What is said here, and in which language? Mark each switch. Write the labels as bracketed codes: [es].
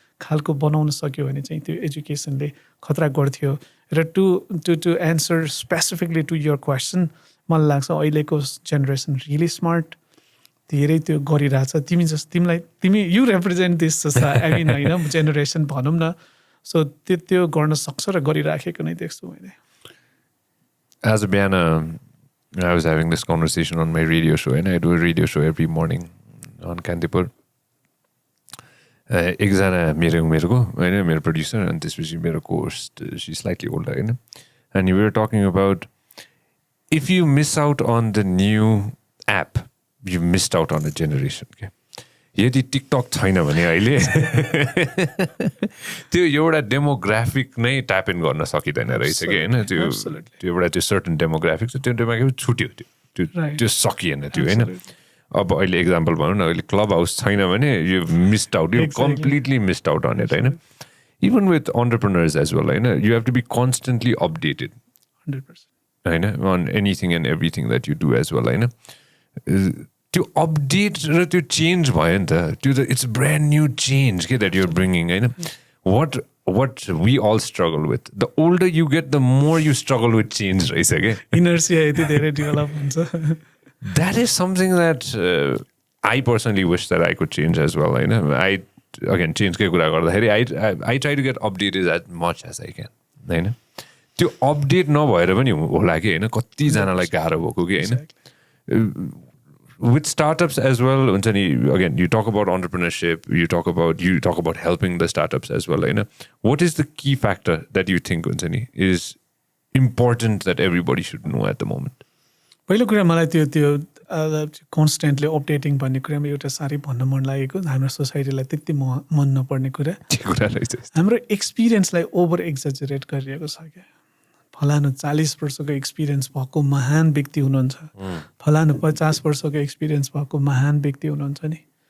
[ne] खालको बनाउन सक्यो भने चाहिँ त्यो एजुकेसनले खतरा गर्थ्यो र [en] to answer specifically to your question [ne] मलाई लाग्छ अहिलेको जेनेरेसन रियली स्मार्ट धेरै त्यो गरिरहेछ तिमी [en] you represent this I mean [ne] होइन जेनेरेसन भनौँ न सो त्यो गर्न सक्छ र गरिराखेको नै देख्छु मैले [en] As a biana, I was having this conversation on my radio show, and I do a radio show every morning on Kantipur. [ne] एकजना मेरो होइन मेरो प्रड्युसर अनि त्यसपछि मेरो कोस्ट [en] सी slightly older होइन and we are talking about if you miss out on the new app you missed out on the generation [ne] के यदि टिकटक छैन भने अहिले त्यो एउटा डेमोग्राफिक नै ट्याप इन गर्न सकिँदैन रहेछ कि होइन त्यो एउटा त्यो सर्टन डेमोग्राफिक छ त्यो डेमोग्राफिक छुट्यो त्यो सकिएन त्यो होइन अब अहिले एक्जाम्पल भनौँ न अहिले क्लब हाउस छैन भने [en] you missed out you completely missed out on it होइन even with entrepreneurs as well होइन you have to be constantly updated 100% होइन on anything and everything that you do as well होइन [ne] त्यो update र त्यो change भयो नि त त्यो त [en] It's brand new change के that you're bringing होइन what we all struggle with. The older you get, the more you struggle with change, [ne] रहेछ के inertia यति धेरै डेभलप हुन्छ. [en] That is something that I personally wish that I could change as well. You know, I again change [ne] के कुरा गर्दाखेरि [en] I try to get updated as much as I can. [ne] होइन त्यो अपडेट नभएर पनि होला कि होइन कतिजनालाई गाह्रो भएको कि होइन. [en] With startups as well, again, you talk about entrepreneurship, you talk about helping the startups as well. What is the key factor that you think is important that everybody should know at the moment? [ne] पहिलो कुरा मलाई त्यो कन्स्टेन्टली updating भन्ने कुरामा एउटा साह्रै भन्न मन लागेको हाम्रो सोसाइटीलाई त्यति मन नपर्ने कुरा हाम्रो एक्सपिरियन्सलाई ओभर एक्जाजरेट गरिएको छ क्या. फलानु 40 वर्षको एक्सपिरियन्स भएको महान व्यक्ति हुनुहुन्छ, फलानु 50 वर्षको एक्सपिरियन्स भएको महान व्यक्ति हुनुहुन्छ नि.